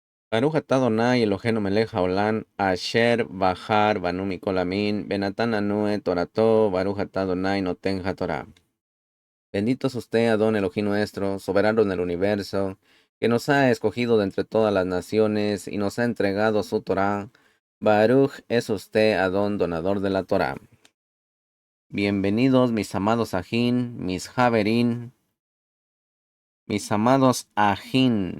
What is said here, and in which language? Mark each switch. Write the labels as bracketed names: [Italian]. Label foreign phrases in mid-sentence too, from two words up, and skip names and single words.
[Hebrew] ברוך אתה אדוני אלוהינו מלך העולם, אשר בחר בנו מכל עמים, ונתן לנו את תורתו, ברוך אתה אדוני נותן התורה. [Spanish] Bendito es usted, Adón Elohim nuestro, soberano en el universo, que nos ha escogido de entre todas las naciones y nos ha entregado su Torah. Baruch es usted, Adón, donador de la Torah. Bienvenidos, mis amados ajín, mis javerín, mis amados ajín.